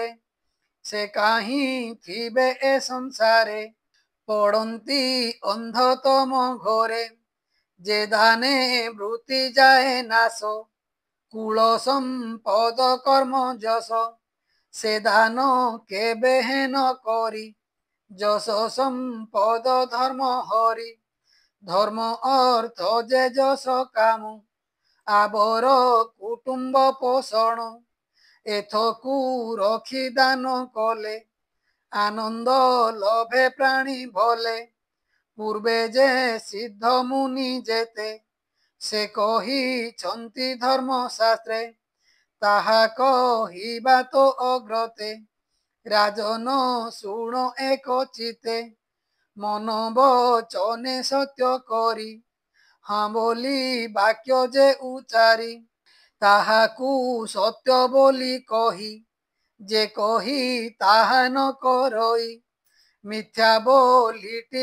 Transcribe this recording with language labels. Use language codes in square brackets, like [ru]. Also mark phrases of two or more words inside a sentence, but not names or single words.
[or] ସେ କାହିଁ ଥିବେ ଏ ସଂସାରେ ପଡ଼ନ୍ତି ଅନ୍ଧ ତମ ଘରେ। ଯେ ଦାନେ ବୃତ୍ତି ଯାଏ ନାଶ କୁଳ ସମ୍ପଦ କର୍ମ ଯଶ। ସେ ଦାନ କେବେ ହେଁ ନ କରି ଯଶ ସମ୍ପଦ ଧର୍ମ ହରି ଧର୍ମ ଅର୍ଥ ଯେ ଯଶ କାମ ଆବର କୁଟୁମ୍ବ ପୋଷଣ ଏଥକୁ ରଖି ଦାନ କଲେ ଆନନ୍ଦ ଲଭେ ପ୍ରାଣୀ ବଲେ ପୂର୍ବେ ଯେ ସିଦ୍ଧ ମୁନି ଯେତେ ସେ କହିଛନ୍ତି ଧର୍ମଶାସ୍ତ୍ରେ ତାହା କହିବା ତ ଅଗ୍ରତେ ରାଜନ ଶୁଣ ଏକ ଚିତେ ମନ ବଚନେ ସତ୍ୟ କରି ହଁ ବୋଲି ବାକ୍ୟ ଯେ ଉଚାରି ତାହାକୁ ସତ୍ୟ ବୋଲି କହି ଯେ କହି ତାହା ନ କରଇ ମିଥ୍ୟା ବୋଲିଟି